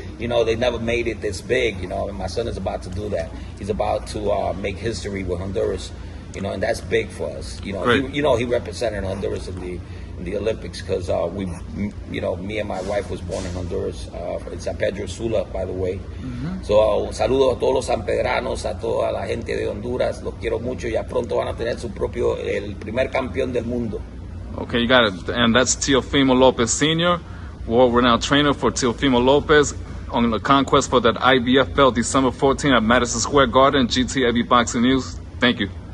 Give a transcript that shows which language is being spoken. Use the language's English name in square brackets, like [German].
[English] You know, they never made it this big. You know, and my son is about to do that. He's about to make history with Honduras. You know, and that's big for us. You know, he represented Honduras in in the Olympics because me and my wife was born in Honduras, in San Pedro Sula, by the way. [Spanish] So saludos a todos los sanpedranos, a toda la gente de Honduras, los quiero mucho. Ya pronto van a tener el primer campeón del mundo. [English] Okay, you got it. And that's Teofimo Lopez Sr., world-renowned trainer for Teofimo Lopez on the conquest for that IBF belt December 14 at Madison Square Garden. GT Boxing News. Thank you.